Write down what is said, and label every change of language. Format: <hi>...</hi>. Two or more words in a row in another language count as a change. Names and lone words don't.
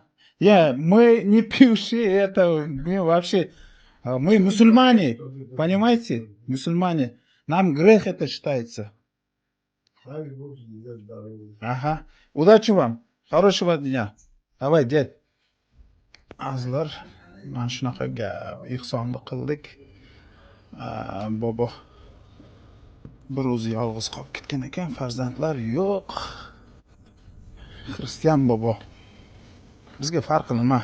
<ru>Мы не пьющие, это мы вообще, мы мусульмане, понимаете? Мусульмане. Нам грех это считается. Дай Бог тебе здоровья. Ага. Удачи вам. Хорошего дня. Давай, дед.</ru> <uz>Azlar, mana shunaqa gap ehsonni qildik. Bobo bir o'zi yolg'iz qolib ketgan ekan, farzandlar yo'q. Xristian bobo. Bizga farqi nima?</uz>